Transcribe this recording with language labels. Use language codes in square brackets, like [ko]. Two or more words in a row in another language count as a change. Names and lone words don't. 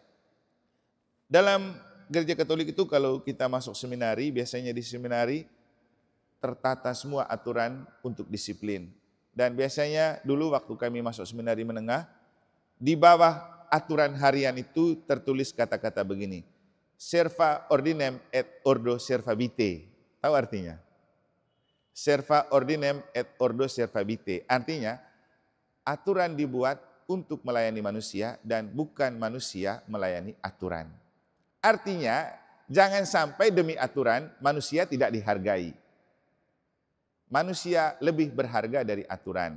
[id] Dalam gereja Katolik itu kalau kita masuk seminari, biasanya di seminari tertata semua aturan untuk disiplin. Dan biasanya dulu waktu kami masuk seminari menengah, di bawah aturan harian itu tertulis kata-kata begini, [la] serva ordinem et ordo servabite. [id] Tahu artinya? [la] Serva ordinem et ordo servabite. [id] Artinya, aturan dibuat untuk melayani manusia dan bukan manusia melayani aturan. Artinya, jangan sampai demi aturan manusia tidak dihargai. Manusia lebih berharga dari aturan.